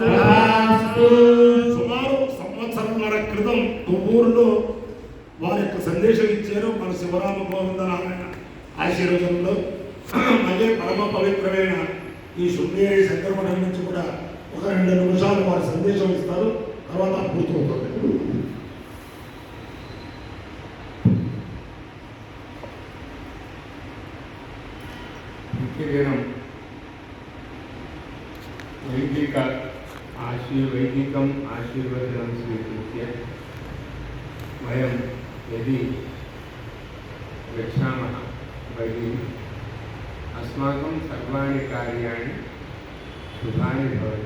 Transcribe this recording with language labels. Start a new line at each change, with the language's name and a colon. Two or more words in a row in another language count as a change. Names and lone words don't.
Telugu: సుమారు సంవత్సరంన్నర క్రితం తుమ్మూరులో వారి యొక్క సందేశం ఇచ్చారు మన శివరామ గోవింద నారాయణ ఆశీర్వచనంలో. మళ్ళీ పరమ పవిత్రమైన ఈ శృంగేరి శంకరమఠం నుంచి కూడా ఒక 2 నిమిషాలు వారి సందేశం ఇస్తారు, తర్వాత పూర్తవుతుంది.
Sanskrit: प्रतिदिनं वैदिकम् आशीर्वचनं स्वीकृत्य वयं यदि गच्छामः बहिः अस्माकं सर्वाणि कार्याणि शुभानि भवन्ति.